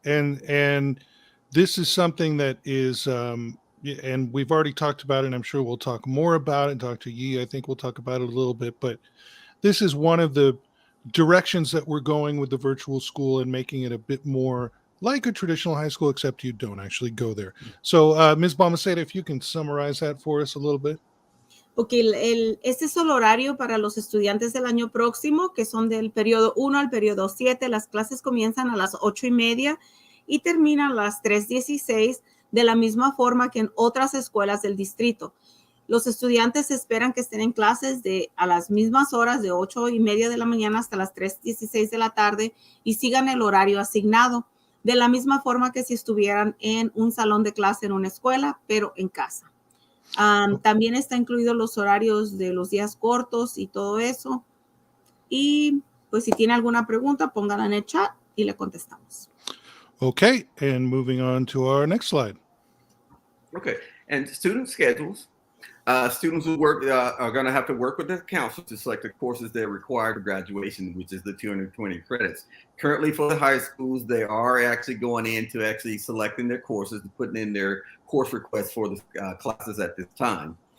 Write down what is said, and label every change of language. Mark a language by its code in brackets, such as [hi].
[en] And this is something that is and we've already talked about it, and I'm sure we'll talk more about it. Dr. Yee, I think we'll talk about it a little bit, but this is one of the directions that we're going with the virtual school and making it a bit more like a traditional high school, except you don't actually go there. So, Ms. Balmaceda, if you can summarize that for us a little bit. [es] Ok, este es el horario para los estudiantes del año próximo, que son del periodo 1 al periodo 7. Las clases comienzan a las 8:30 y terminan a las 3:16, de la misma forma que en otras escuelas del distrito. Los estudiantes esperan que estén en clases a las mismas horas, de 8:30 de la mañana hasta las 3:16 de la tarde, y sigan el horario asignado, de la misma forma que si estuvieran en un salón de clase en una escuela, pero en casa. También está incluido los horarios de los días cortos y todo eso. Y pues si tiene alguna pregunta, pónganla en el chat y le contestamos. [en] Okay, and moving on to our next slide. Okay, and student schedules. Students who are going to have to work with their counselor to select the courses they're required for graduation, which is the 220 credits. Currently, for the high schools, they are actually going into actually selecting their courses and putting in their course requests for the classes at this time.